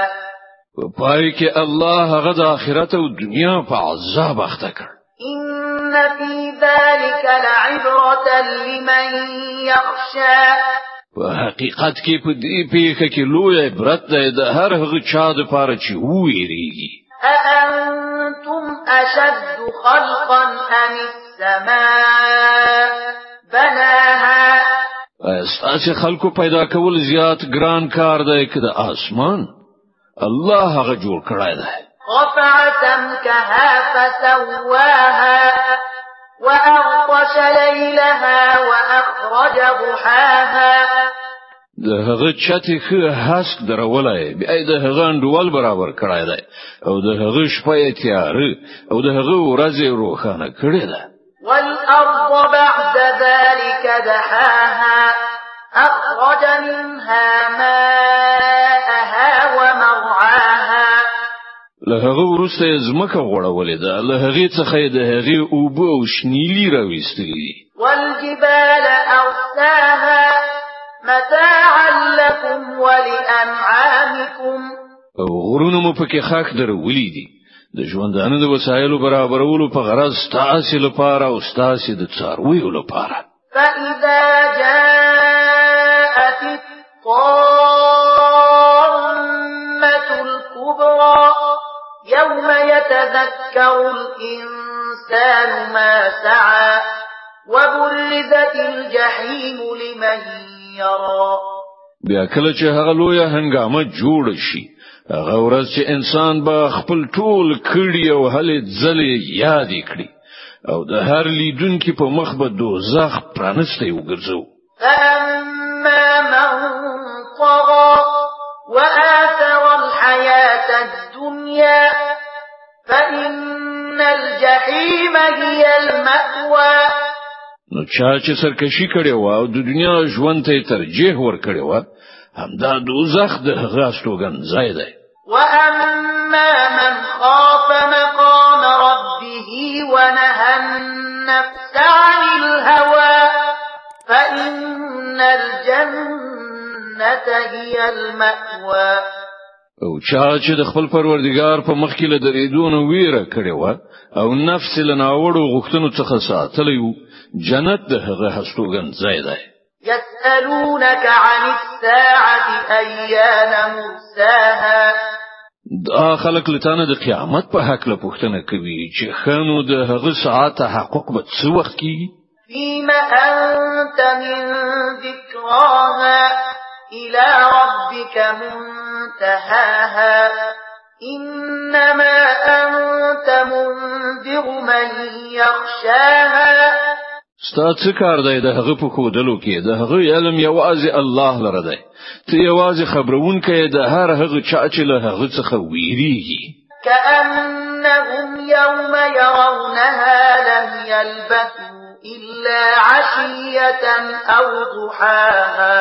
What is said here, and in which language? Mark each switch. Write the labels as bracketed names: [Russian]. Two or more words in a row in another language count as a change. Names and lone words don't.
[Pashto] پای کې الله هغه د آخرت او دنیا په عذاب اخته کړ. [Arabic] إن في ذلك لعبرة لمن يخشى. [Pashto] په حقیقت کې په دې پیښه کې لوی عبرت دی د هر هغه چا د پاره چې وېریږي. [Arabic] أأنتم أشد خلقا أم السماء بناها. [Pashto] استاسو خلقو پیدا کول زیات ګران کار دی که د اسمان الله هغه جوړ کړی دی. [Arabic] رفع سمكها فسواها وأغطش ليلها وأخرج ضحاها. [Pashto] د هغه چتې خو هسک درولای بیا د هغه انډول برابر کړای دی او د هغه شپه تیار او د هغه ورځ روښانه کړی دی. [Arabic] والأرض بعد ذلك دحاها أخرج منها ماءها ومرعاها. [Pashto] له هغه وروسته ځمکه غوړولې ده، له هغه څخه د هغه اوبه او شنیلی راوېستلې. [Arabic] والجبال أرساها متاعا لكم ولأنعامكم [Pashto] او غرونه مو پکې خاک درولې دي د ژوندانه د وسایلو برابرولو په غرض ستاسو لپاره او ستاسو د څارویو لپاره. [Arabic] فإذا جاءت الطامة الكبرى يوم يتذكر الإنسان ما سعى وبرزت الجحيم لمن يرى. [Pashto] بیا کله چې هغه لویه هنګامه جوړ شي هغه ورځ چې انسان به خپل ټول کړي او هلې ځلې یاد کړي او د هر لیدونکو په مخ به دوزخ پرانسته وګرځو. [Arabic] فأما من طغى وآثر الحياة الدنيا فإن الجحيم هي المأوى. [Pashto] نو چې سرکشي کړي و او د دنیا ژوند ته ترجیح ور کړي و همدا دوزخ د هغه استوګن ځای دی. [Arabic] وأما من خاف مقام ربه ونهى النفس عن الهوى فإن الجنة هي المأوى. [Pashto] او چې د خپل پروردگار په مخ کې له درېدونو ویره کړي و او نفس له ناوړو غوښتنو څخه ساتلی و جنت د هغه هستوګن ځای دی. [Arabic] يسألونك عن الساعة أيان مرساها. [Pashto] دا خلق لتانه د قیامت په حق له پوښتنه کوي چې خانو د هغه ساعت تحقق به څه وخت کیږي. [Arabic] فيما أنت من ذكراها إلى ربك منتهاها إنما أنت منذر من يخشاها. [Pashto] ستا څه کار دی د هغه په خودلو کې د هغه علم یوازې الله لره دی ته یوازې خبرون کې د هر هغه چا چې له هغه څخه ویریږي. [Arabic] كأنهم يوم يرونها لم يلبثوا إلا عشية أو ضحاها.